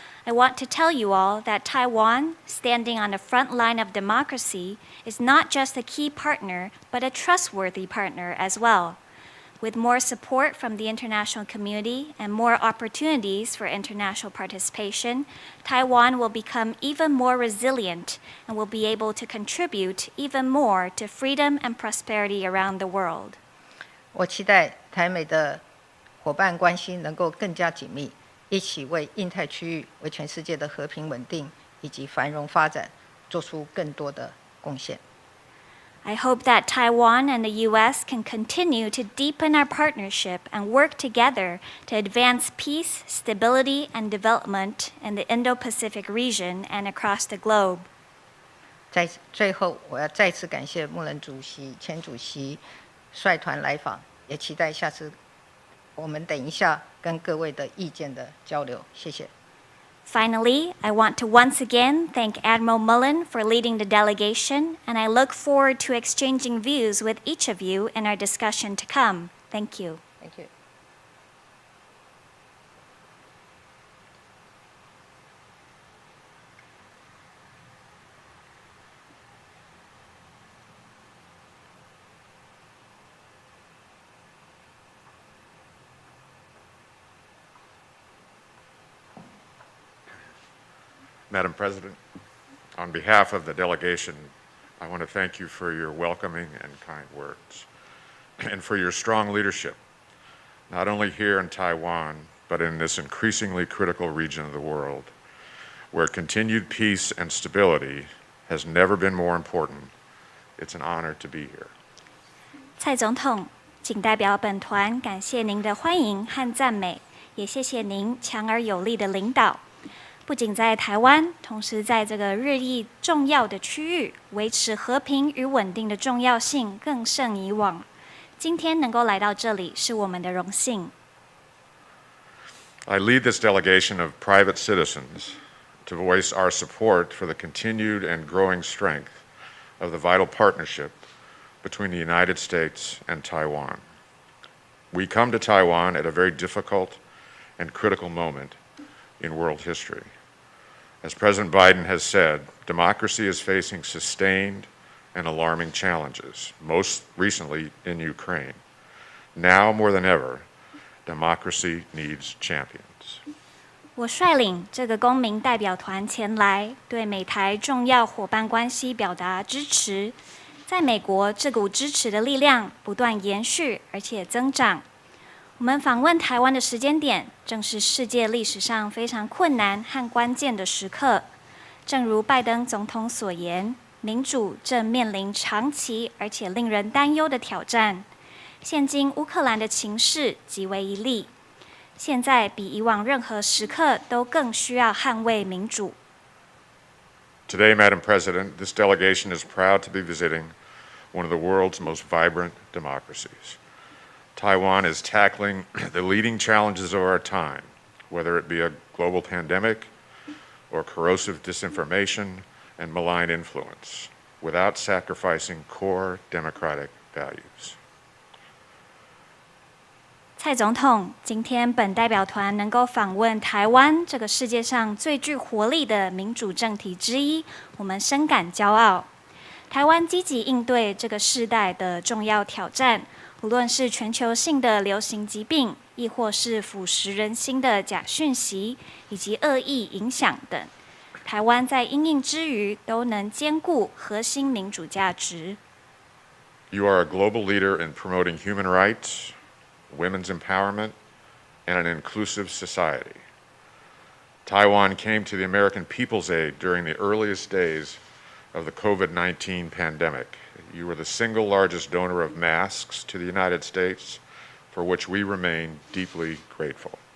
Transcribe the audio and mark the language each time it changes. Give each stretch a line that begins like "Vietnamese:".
English: I want to tell you all that Taiwan, standing on the front line of democracy, is not just a key partner, but a trustworthy partner as well. With more support from the international community and more opportunities for international participation, Taiwan will become even more resilient and will be able to contribute even more to freedom and prosperity around the world.
Chinese: 我期待台美的伙伴关系能够更加紧密，一起为印太区域、为全世界的和平稳定以及繁荣发展做出更多的贡献。
English: I hope that Taiwan and the U.S. can continue to deepen our partnership and work together to advance peace, stability, and development in the Indo-Pacific region and across the globe.
Chinese: 在最后，我要再次感谢穆伦主席、前主席率团来访，也期待下次我们等一下跟各位的意见的交流。谢谢。
English: Finally, I want to once again thank Admiral Mullen for leading the delegation, and I look forward to exchanging views with each of you in our discussion to come. Thank you. Thank you. Madam President, on behalf of the delegation, I want to thank you for your welcoming and kind words, and for your strong leadership, not only here in Taiwan, but in this increasingly critical region of the world, where continued peace and stability has never been more important. It's an honor to be here.
Chinese: 蔡总统，仅代表本团感谢您的欢迎和赞美，也谢谢您强而有力的领导。不仅在台湾，同时在这个日益重要的区域，维持和平与稳定的重要性更胜以往。今天能够来到这里，是我们的荣幸。
English: I lead this delegation of private citizens to voice our support for the continued and growing strength of the vital partnership between the United States and Taiwan. We come to Taiwan at a very difficult and critical moment in world history. As President Biden has said, democracy is facing sustained and alarming challenges, most recently in Ukraine. Now more than ever, democracy needs champions.
Chinese: 我率领这个公民代表团前来，对美台重要伙伴关系表达支持。在美国，这股支持的力量不断延续，而且增长。我们访问台湾的时间点，正是世界历史上非常困难和关键的时刻。正如拜登总统所言，民主正面临长期而且令人担忧的挑战。现今乌克兰的情势极为一例，现在比以往任何时刻都更需要捍卫民主。
English: Today, Madam President, this delegation is proud to be visiting one of the world's most vibrant democracies. Taiwan is tackling the leading challenges of our time, whether it be a global pandemic or corrosive disinformation and malign influence, without sacrificing core democratic values.
Chinese: 蔡总统，今天本代表团能够访问台湾这个世界上最具活力的民主政体之一，我们深感骄傲。台湾积极应对这个世代的重要挑战。无论是全球性的流行疾病，亦或是腐蚀人心的假讯息以及恶意影响等，台湾在因应之余都能兼顾核心民主价值。
English: You are a global leader in promoting human rights, women's empowerment, and an inclusive society. Taiwan came to the American people's aid during the earliest days of the COVID-19 pandemic. You were the single largest donor of masks to the United States, for which we remain deeply grateful.